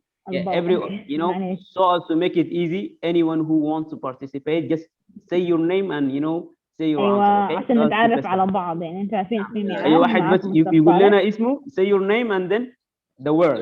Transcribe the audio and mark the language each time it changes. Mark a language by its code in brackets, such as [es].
[en] Yeah, you know, so as to make it easy, anyone who wants to participate, just say your name and, you know, say your answer. Okay? [ar] عشان نتعرف على بعض يعني أنتوا عارفين اسمي أي واحد بس يقول لنا اسمه, [en] say your name and then the word.